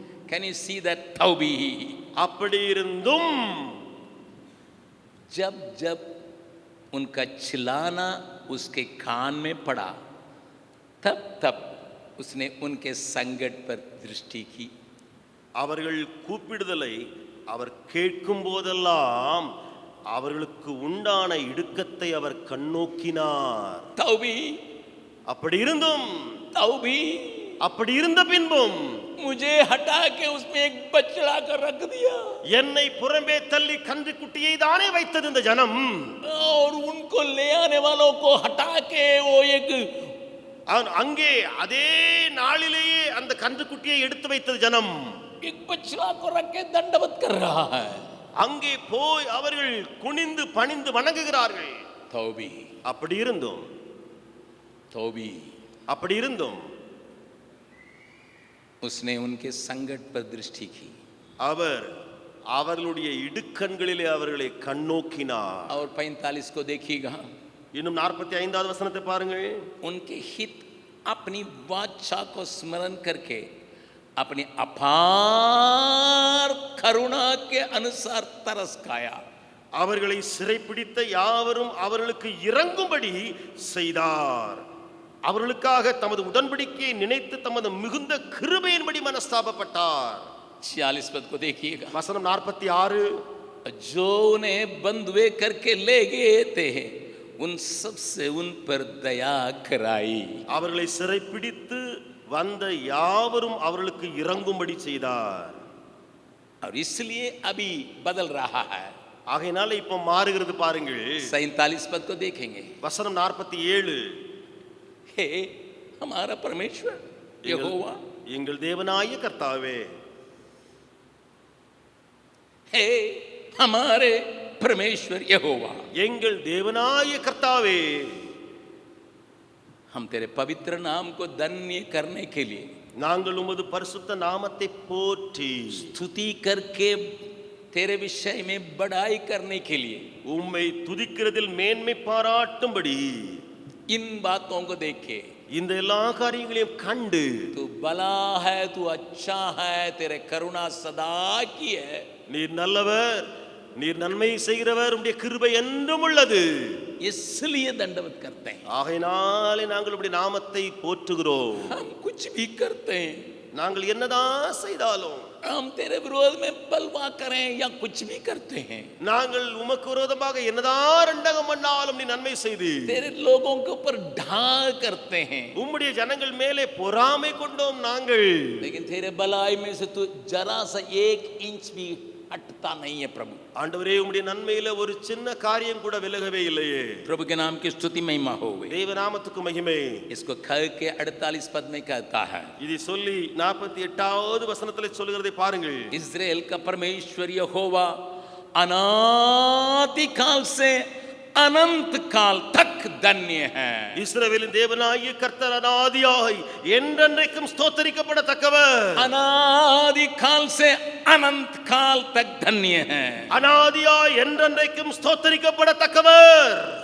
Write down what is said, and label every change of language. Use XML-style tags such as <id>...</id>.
<en>can you see that</en> <hi>तौबी?</hi> <ta>அப்படி இருந்தும்</ta> <hi>जब जब उनका चिल्लाना उसके कान में पड़ा तब तब उसने उनके संकट पर दृष्टि की।</hi> <ta>அவர்கள் கூப்பிடுதலை அவர் கேட்கும் போதெல்லாம் அவர்களுக்கு உண்டான இடுக்கத்தை அவர் கண்ணோக்கினார்.</ta> <hi>तौबी,</hi> <ta>அப்படி இருந்தும்,</ta> <hi>तौबी,</hi> <ta>அப்படி இருந்த பின்பும்</ta> <hi>मुझे हटा के उसमें एक बछड़ा कर रख दिया।</hi> <ta>என்னை புறம்பே தள்ளி கன்றுக்குட்டியை தானே வைத்தது இந்த ஜனம்.</ta> <hi>और उनको ले आने वालों को हटा के वो एक</hi> <ta>அங்கே அதே நாளிலேயே அந்த கன்றுக்குட்டியை எடுத்து வைத்தது ஜனம்.</ta> <hi>एक बछड़ा को रख के दंडवत कर रहा है।</hi> <ta>அங்கே போய் அவர்கள் குனிந்து பணிந்து வணங்குகிறார்கள்.</ta> <hi>तौबी,</hi> <ta>அப்படி இருந்தும்,</ta> <hi>तौबी,</hi> <ta>அப்படி இருந்தும்</ta> <hi>उसने उनके संकट पर दृष्टि की।</hi> <ta>அவர் அவர்களுடைய இடுக்கண்களிலே அவர்களை கண்ணோக்கினார்.</ta> <hi>और 45 को देखिएगा,</hi> <ta>இன்னும் 45வது வசனத்தை பாருங்கள்.</ta> <hi>उनके हित अपनी वाचा को स्मरण करके अपनी अपार करुणा के अनुसार तरस खाया।</hi> <ta>அவர்களை சிறைப்பிடித்த யாவரும் அவர்களுக்கு இறங்கும்படி செய்தார். அவர்களுக்காக தமது உடன்படிக்கையை நினைத்து தமது மிகுந்த கிருபையின்படி மனஸ்தாபப்பட்டார்.</ta> <hi>46 पद को देखिएगा,</hi> <ta>வசனம் 46.</ta> <hi>जो उन्हें बंधुए करके ले गए थे उन सब से उन पर दया कराई।</hi> <ta>அவர்களை சிறைப்பிடித்து வந்த யாவரும் அவர்களுக்கு இறங்கும்படி செய்தார்.</ta> <hi>और इसलिए अभी बदल रहा है।</hi> <ta>ஆகையினால இப்ப மாறுகிறது பாருங்கள்.</ta> <hi>47 पद को देखेंगे,</hi> <ta>வசனம் 47.</ta> <hi>हे हमारा परमेश्वर यहोवा,</hi> <ta>எங்கள் தேவனாய கர்த்தாவே,</ta> <hi>हे हमारे परमेश्वर यहोवा,</hi> <ta>எங்கள் தேவனாய கர்த்தாவே,</ta> <hi>हम तेरे पवित्र नाम को धन्य करने के लिए</hi> <ta>நாங்கள் உமது பரிசுத்த நாமத்தை போற்றி</ta> <hi>स्तुति करके तेरे विषय में बड़ाई करने के लिए</hi> <ta>உம்மை துதிக்கிறதில் மேன்மை பாராட்டும்படி</ta> <hi>इन बातों को देख के</hi> <ta>இந்த எல்லா காரியங்களையும் கண்டு</ta> <hi>तू भला है, तू अच्छा है, तेरे करुणा सदा की है,</hi> <ta>நீர் நல்லவர், நீர் நன்மை செய்கிறவர், உம்முடைய கிருபை என்றும் உள்ளது,</ta> <hi>इसलिए दंडवत करते हैं।</hi> <ta>ஆகையினாலே நாங்கள் உம்முடைய நாமத்தை போற்றுகிறோம்.</ta> <hi>हम कुछ भी करते हैं,</hi> <ta>நாங்கள் என்னதான் செய்தாலும்,</ta> <hi>हम तेरे विरोध में बलवा करें या कुछ भी करते हैं,</hi> <ta>நாங்கள் உமக்கு விரோதமாக என்னதான் ரெண்டகம் பண்ணாலும் நீ நன்மை செய்து</ta> <hi>तेरे लोगों के ऊपर ढाल करते हैं,</hi> <ta>உம்முடைய ஜனங்கள் மேலே பொறாமை கொண்டோம் நாங்கள்.</ta> <hi>लेकिन तेरे भलाई में से तू जरा सा 1 इंच भी हटता नहीं है। प्रभु</hi> <ta>ஆண்டவரே, உம்முடைய நன்மையில ஒரு சின்ன காரியம் கூட விலகவே இல்லையே.</ta> <hi>प्रभु के नाम की स्तुति महिमा हो।</hi> <ta>தேவநாமத்துக்கு மகிமை.</ta> <hi>इसको कह के 48 पद में कहता है,</hi> <ta>இதை சொல்லி 48வது வசனத்திலே சொல்லுகிறதை பாருங்கள்.</ta> <hi>इस्राएल का परमेश्वर यहोवा अनादि काल से अनंत काल तक धन्य है।</hi> <ta>இஸ்ரவேலின் தேவனாகிய கர்த்தர் அநாதியாய் என்றென்றைக்கும் ஸ்தோத்திரிக்கப்படத்தக்கவர்.</ta> <hi>अनादि काल से अनंत काल तक धन्य है।</hi> <ta>அநாதியாய் என்றென்றைக்கும் ஸ்தோத்திரிக்கப்படத்தக்கவர்.</ta>